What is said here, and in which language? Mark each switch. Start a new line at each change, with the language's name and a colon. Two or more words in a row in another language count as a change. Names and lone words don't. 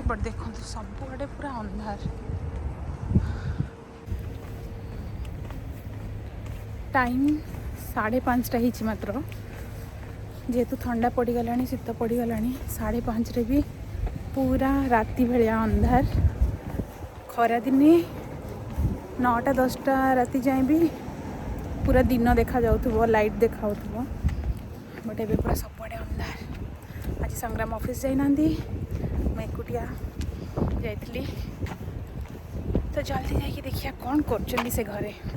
Sambalpuri: बट देखो सब आड़े पूरा अंधार। टाइम 5:30 ही मात्र जेहेतु ठंडा पड़गला शीत पड़गला 5:30 रे भी पूरा राति भाया अंधार। खरा दिने 9टा 10टा राति जाए भी पूरा दिन देखा जाउथबो लाइट देखा बट एबे पूरा सबड़े अंधार। आज संग्राम ऑफिस जाइना मैं एकुटिया जाइली तो जल्दी जाइए देखिए कौन कर से घरे।